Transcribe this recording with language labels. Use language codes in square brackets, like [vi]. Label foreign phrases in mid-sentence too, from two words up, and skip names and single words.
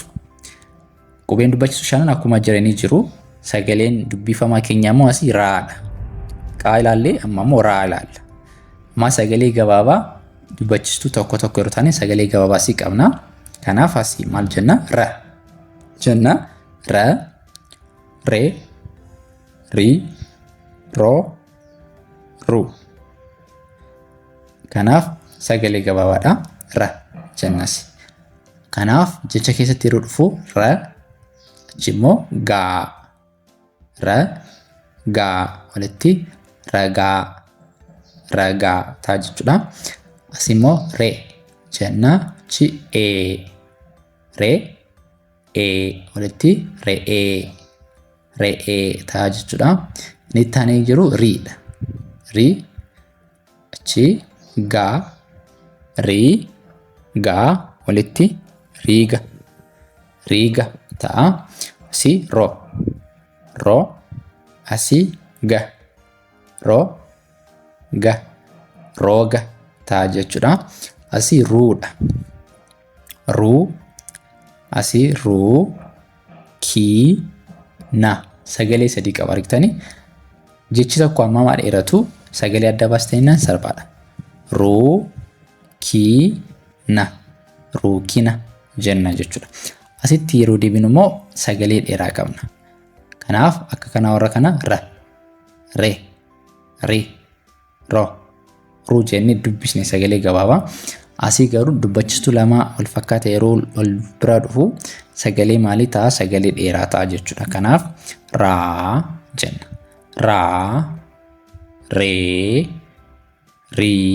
[om] Qubeen dubbachisu shanan akkuma jiranii jiru. Sagaleen dubbifamaa keenyaa immoo asii raadha. Qaa ilaallee amma immoo raa ilaalla. Amma sagalee gabaabaa dubbachistuu tokko tokko yeroo taane sagalee gabaabaa asii qabna. Kanaaf asii maal jenna? Ra jenna. Ra. Re. Ri. Ro. Ru. Kanaaf sagalee gabaabaadha. Ra jennas. Kanaaf jecha keessatti yeroo dhufu ra. Achi immoo gaa. Ra. Gaa walitti ragaa. Ragaa ta'a jechuudha. Asii immoo re jenna. Achi ee. Re. Ee walitti re'ee. Re'ee ta'a jechuudha. Inni itti aanee jiru riidha. Ri. Achi gaa. Rii. Gaa walitti riiga. Riiga ta'a. Asii ro. Ro. Asii ga. Ro. Ga. Rooga ta'a jechuudha. Asii ruudha. Ruu. Asii ruu. Kii. Na. Sagalee sadii qaba argitanii. Jechi tokko amma maa dheeratu sagalee adda baasteenyaan salphaadha. Ruu. Kii. Na. Ruukina jenna jechuudha. Asitti yeroo deebinu immoo sagalee dheeraa qabna. Kanaaf akka kana warra kana ra. Re. Ri. Ro. Ruu jennee dubbisne sagalee gabaabaa. Asii garuu dubbachistuu lama wal fakkaata yeroo wal bira dhufu sagalee maalii ta'a? Sagalee dheeraa ta'a jechuudha. Kanaaf raa jenna. Raa. Ree. Rii.